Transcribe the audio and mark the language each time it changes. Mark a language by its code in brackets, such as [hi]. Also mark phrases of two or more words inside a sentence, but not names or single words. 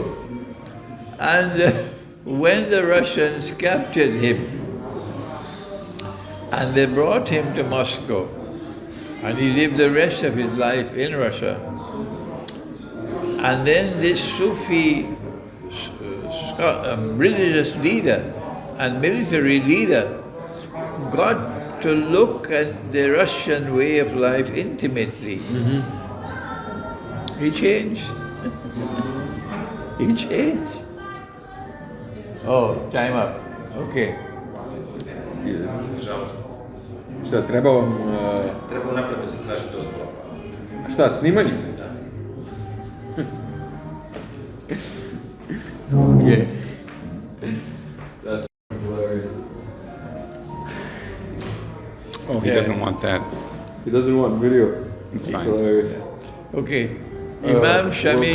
[en] And when the Russians captured him and they brought him to Moscow, and he lived the rest of his life in Russia, and then this Sufi religious leader and military leader got to look at the Russian way of life intimately, he changed. He changed. Oh, time up. Okay. [sr] Šta, treba vam... Treba napred da se traži dozvola. Šta, snimanje? [en] Okay. That's hilarious. Oh, he doesn't want that. He doesn't want video. It's That's fine. hilarious. Okay. Imam Shamil